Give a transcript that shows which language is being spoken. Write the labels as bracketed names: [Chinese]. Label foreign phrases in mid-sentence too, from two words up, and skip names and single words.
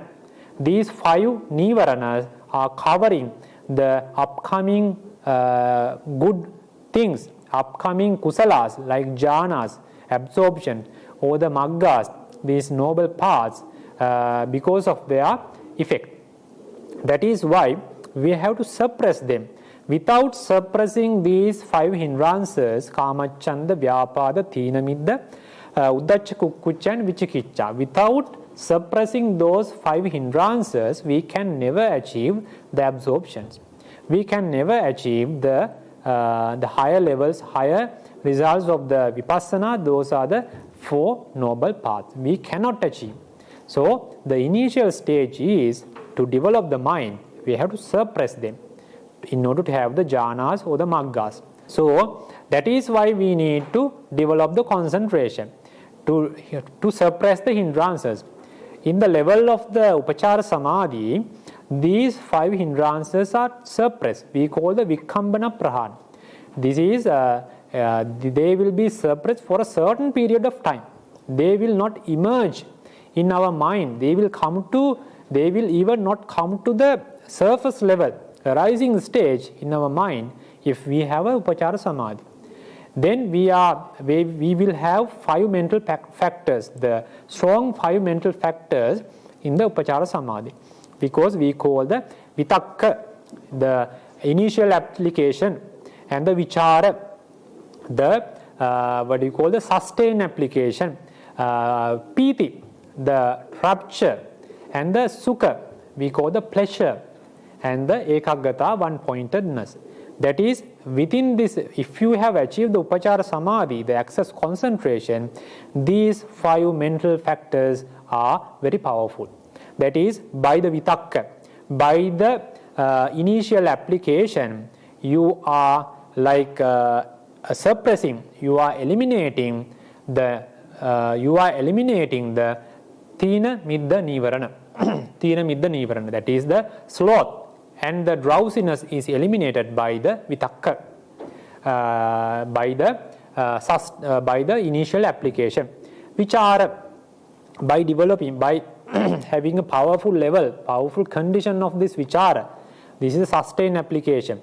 [English] These 5 nivaranas are covering the upcoming good things, upcoming kusalas like jhanas, absorption, or the maggas, these noble paths, because of their effect. That is why we have to suppress them. Without suppressing these 5 hindrances, [Pali] kamachanda, vyapada, tīna middha, uddacha kukkucca and vichikicca, [English] without suppressing those 5 hindrances, we can never achieve the absorptions. We can never achieve the higher levels, higher results of the vipassana. Those are the 4 noble paths. We cannot achieve. So the initial stage is to develop the mind. We have to suppress them in order to have the jhanas or the maggas. So that is why we need to develop the concentration to suppress the hindrances. In the level of the [Pali] upachara samadhi, [English] these 5 hindrances are suppressed. We call the [Pali] vikambana prahana. [English] This is they will be suppressed for a certain period of time. They will not emerge in our mind. They will even not come to the surface level, rising stage in our mind, if we have a [Pali] upachara samadhi. [English] Then we will have 5 mental factors, the strong 5 mental factors in the [Pali] upachara samadhi, [English] because we call the vitakka, the initial application, and the vichara, the sustained application, piti, the rapture, and the sukha, we call the pleasure, and the ekaggata, one-pointedness. That is, within this, if you have achieved the [Pali] upachara samadhi, [English] the access concentration, these 5 mental factors are very powerful. That is, by the vitakka, by the initial application, you are like suppressing, you are eliminating the [Pali] tīna middha nivarana. Tīna middha nivarana, [English] that is the sloth and the drowsiness is eliminated by the vitakka, by the initial application. Vichara, by developing, by having a powerful level, powerful condition of this vichara, this is a sustained application.